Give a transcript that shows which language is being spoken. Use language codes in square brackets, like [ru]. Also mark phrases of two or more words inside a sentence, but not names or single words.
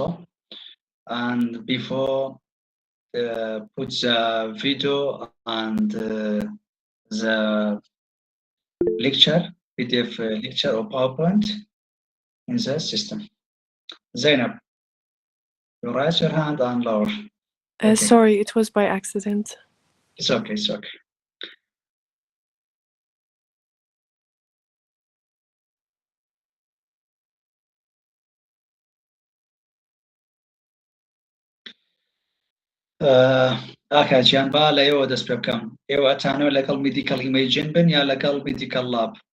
[en] And before put the video and the lecture, PDF lecture or PowerPoint in the system. Zainab, you raise your hand and lower. Okay. Sorry, it was by accident. It's okay, it's okay. [ckb] ئاکاچیان با لە ئێوە دەست پێ بکەم ئێوە ئەتانەوە لەگەڵ [en] medical imaging [ckb] بن یا لەگەڵ [en] medical lab